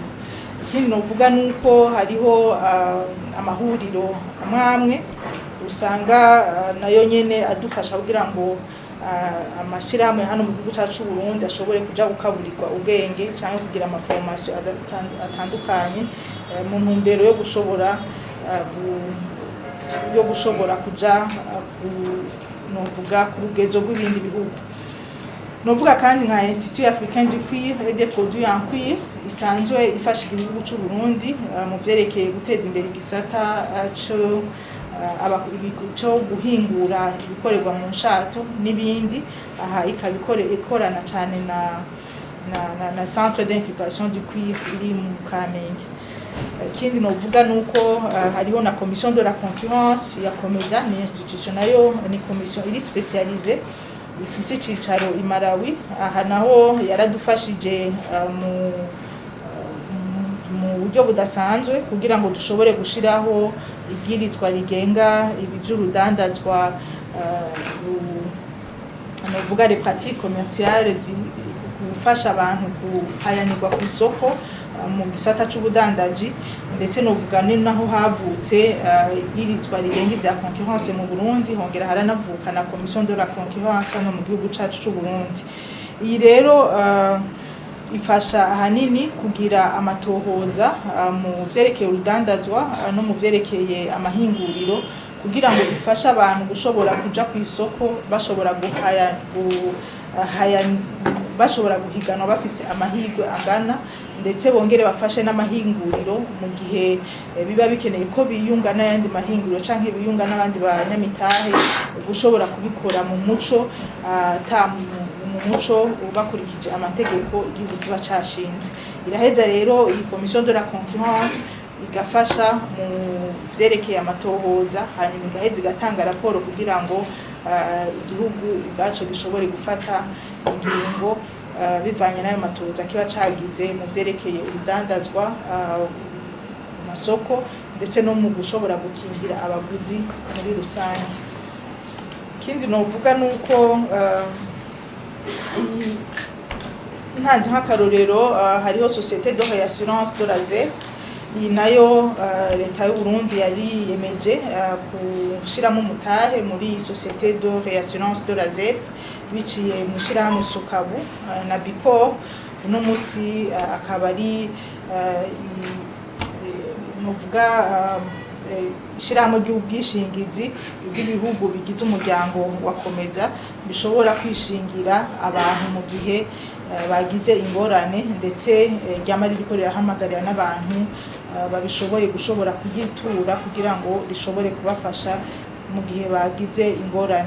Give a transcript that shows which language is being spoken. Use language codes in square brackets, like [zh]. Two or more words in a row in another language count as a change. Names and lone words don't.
[rn] Ikindi novuga nuko hariho amahuriro amwe usanga nayo nyene adufasha kugira ngo amashirahamwe hano mu gihugu cyacu Burundi ashobore kuja gukaburirwa ubwenge cyangwa kugira amaformation atandukanye mu ntumbero yo gushobora kuja novuga ku rugezo rw'ibindi bihugu. Novuga kandi nka [fr] Institut Africain du Cuir et des Produits en Cuir [rn] isanzwe ifasha igihugu cy'u Burundi mu vyerekeye guteza imbere igisata cyo guhingura ibikorerwa mu nshato n'ibindi. Aha ikorana cyane na [fr] Centre d'incubation du cuir [rn] iri mu Kamenge. Ikindi novuga nuko hariho na [fr] Commission de la concurrence [rn] ya Komeza, ni institution nayo ni commission iri spécialisée ifise icicaro i Malawi. Aha naho yaradufashije mu buryo budasanzwe kugira ngo dushobore gushiraho ibwirizwa rigenga ibi vy'urudandazwa novuga [fr] les pratiques commerciales [rn] gufasha abantu guhayanirwa ku isoko mu gisata c'ubudandaji, ndetse novuga ni naho havutse ibwirizwa rigenga ibya concurrence mu Burundi, hongera haranavuka na [fr] Commission de la concurrence [rn] no mu gihugu cacu c'u Burundi. Iyi rero ifasha ahanini kugira amatohoza mu vyerekeye urudandazwa no mu vyerekeye amahinguriro kugira ngo ifashe abantu gushobora kuja ku isoko bashobora bashobora guhiganwa bafise amahirwe angana, ndetse bongere bafashe n'amahinguriro mu gihe biba bikeneye ko biyunga n'ayandi mahinguriro canke biyunga n'abandi banyamitahe gushobora kubikora mu muco mu muco bakurikije amategeko igihugu kiba cashinze. Iraheza rero iyi [fr] Commission de la concurrence [rn] igafasha mu vyerekeye amatohoza, hanyuma igaheza igatanga raporo kugira ngo igihugu ubwaco gishobore gufata ingingo bivanye n'ayo matohoza kiba cagize mu vyerekeye urudandazwa mu masoko ndetse no mu gushobora gukingira abaguzi muri rusange. Ikindi novuga nuko ntanze nk'akarorero hariho [fr] Société de réassurance de la ZER. [rn] Iyi nayo leta y'u Burundi yari yemeje gushiramo umutahe muri [fr] Société de réassurance de la ZER [rn] biciye mu shirahamwe Sokabu na Bipor. Uno musi akaba ari novuga shirahamwe ry'ubwishingizi bw'ibihugu bigize umuryango wa Komeza bishobora kwishingira abantu mu gihe bagize ingorane, ndetse ryama rikorera hamagarira n'abantu babishoboye gushobora kugitura kugira ngo rishobore kubafasha mu gihe bagize ingorane.